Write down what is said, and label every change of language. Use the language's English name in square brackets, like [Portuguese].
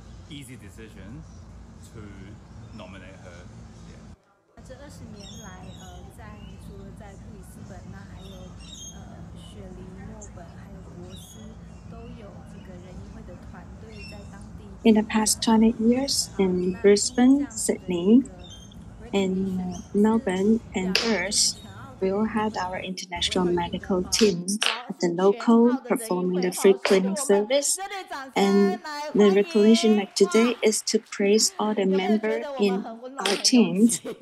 [English] Easy decision to nominate her. [Chinese] 这20年来，除了在布里斯本，那还有雪梨、墨本，还有博斯，都有这个人医会的团队在当地。 [English] In the past 20 years, in Brisbane, Sydney, in Melbourne, and Perth, we all had our international medical team at the local performing the free clinic service. And the recognition like today is to praise all the members in our teams.